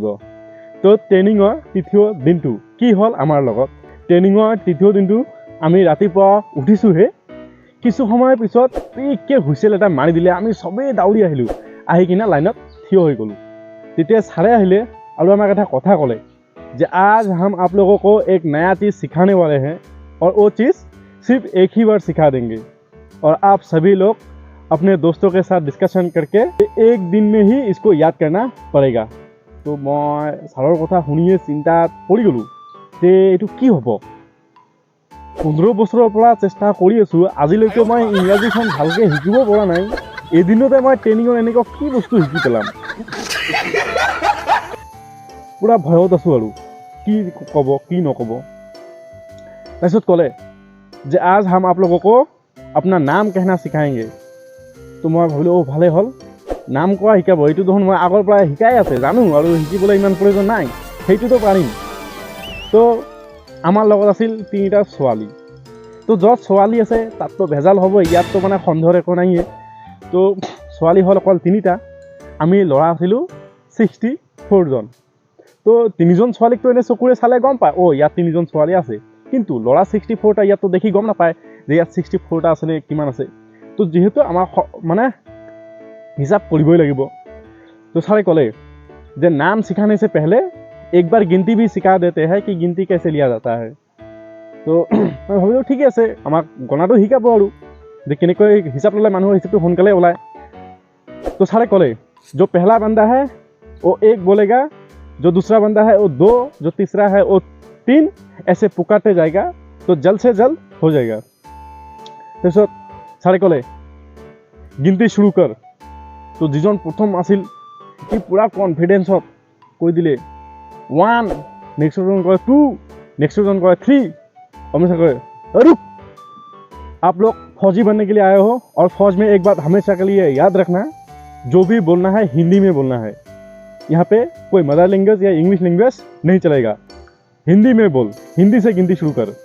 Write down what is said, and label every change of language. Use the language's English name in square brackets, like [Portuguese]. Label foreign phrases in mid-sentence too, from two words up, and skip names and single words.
[Assamese] তো ট্ৰেইনিঙৰ তৃতীয় দিনটো কি হ'ল আমাৰ লগত। ট্ৰেইনিঙৰ তৃতীয় দিনটো আমি ৰাতিপুৱা উঠিছোঁহে, কিছু সময়ৰ পিছত পিককৈ হুইচেল এটা মাৰি দিলে, আমি চবেই দাউৰি আহিলোঁ, আহি কিনে লাইনত থিয় হৈ গ'লোঁ। তেতিয়া ছাৰে আহিলে আৰু আমাক এটা কথা ক'লে যে [Hindi] आज हम आप लोगों को एक नया चीज़ सिखाने वाले हैं और वो चीज़ सिर्फ एक ही बार सिखा देंगे और आप सभी लोग अपने दोस्तों के साथ डिस्कशन करके एक दिन में ही इसको याद करना पड़ेगा। [Assamese] তো মই ছাৰৰ কথা শুনিয়ে চিন্তাত পৰি গ'লোঁ যে এইটো কি হ'ব। 15 বছৰৰ পৰা চেষ্টা কৰি আছোঁ, আজিলৈকে মই ইংৰাজীখন ভালকৈ শিকিব পৰা নাই, এদিনতে মই ট্ৰেইনিঙৰ এনেকুৱা কি বস্তু শিকি পেলাম। পূৰা ভয়ত आছোঁ আৰু কি ক'ব কি নক'ব। তাৰপিছত ক'লে যে [Hindi] आज हम आप लोगों को अपना नाम कहना सिखाएंगे। [Assamese] তো মই ভাবিলোঁ ভালেই হ'ল, নাম কোৱা শিকাব, এইটো দেখোন মই আগৰ পৰাই শিকাই আছে, জানো আৰু শিকিবলৈ ইমান প্ৰয়োজন নাই, সেইটোতো পাৰিম। তো আমাৰ লগত আছিল 3টা ছোৱালী। তো য'ত ছোৱালী আছে তাততো ভেজাল হ'ব, ইয়াততো মানে সন্দেহৰ একো নাইয়ে। তো ছোৱালী হ'ল অকল 3টা, আমি ল'ৰা আছিলোঁ 64 জন। তো 3জন ছোৱালীকতো এনে চকুৰে চালে গম পায় ইয়াত 3জন ছোৱালী আছে, কিন্তু ল'ৰা 64টা ইয়াততো দেখি গম নাপায় যে ইয়াত 64টা আছে নে কিমান আছে। তো যিহেতু আমাৰ মানে হিচাপ কৰিবই লাগিব, তো ছাৰে ক'লে [Hindi] जे नाम सिखाने से पहले एक बार गिनती भी सिखा देते हैं कि गिनती कैसे लिया जाता है। [Assamese] তো মই ভাবিলোঁ ঠিক আছে, আমাক গণাটো শিকাব আৰু যে কেনেকৈ হিচাপ ল'লে মানুহৰ হিচাপটো সোনকালে ওলায়। তো ছাৰে ক'লে [Hindi] जो पहला बंदा है वो 1 बोलेगा, जो दूसरा बंदा है वो 2, जो तीसरा है वो 3, ऐसे पुकारते जाएगा तो जल्द से जल्द हो जाएगा। [Assamese] তো ছাৰে ক'লে [Hindi] गिनती शुरू कर। [Assamese] তো যিজন প্ৰথম আছিল কি পূৰা কনফিডেন্সত কৈ দিলে 1, [Hindi] नेक्स्ट जन कहे 2, नेक्स्ट जन कहे 3, और मैं कहे रुक, आप लोग फौजी बनने के लिए आए हो और फौज में एक बात हमेशा के लिए याद रखना, जो भी बोलना है हिंदी में बोलना है। यहाँ पे कोई [English] mother language [Hindi] या [English] English language [Hindi] नहीं चलेगा, हिंदी में बोल, हिंदी से गिनती शुरू कर।